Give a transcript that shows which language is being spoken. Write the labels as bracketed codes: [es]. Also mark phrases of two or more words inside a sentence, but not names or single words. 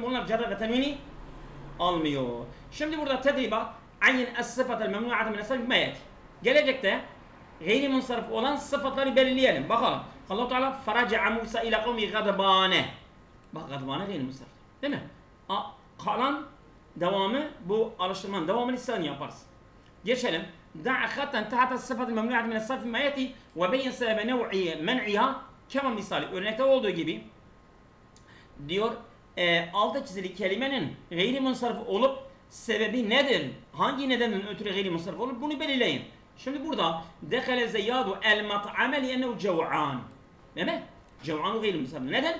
[tr] Bunlar cerre ve tenvini almıyor. Şimdi burada [ar] تدريبات عين الصفات الممنوعة من الصرف مما يأتي. [tr] Gelecekte gayri munsarif olan sıfatları belirleyelim. Bakalım. [ar] الله تعالى فرجع موسى إلى قومه غضبان. [tr] Bak gadbane gayri munsarif. Değil mi? Kalan devamı bu alıştırmanın devamını sen yaparsın. Geçelim. [ar] دع خطا تحت الصفة الممنوعة من الصرف ما يأتي وبين سبب منعها كما [tr] misali örnekte olduğu gibi diyor altta çizili kelimenin gayri munsarif olup sebebi nedir? Hangi nedenden ötürü gayri munsarif olur? Bunu belirleyin. Şimdi burada [ar] دخل زياد المطعم لأنه جوعان. [tr] Değil mi? Cev'anu gayri munsarif. Neden?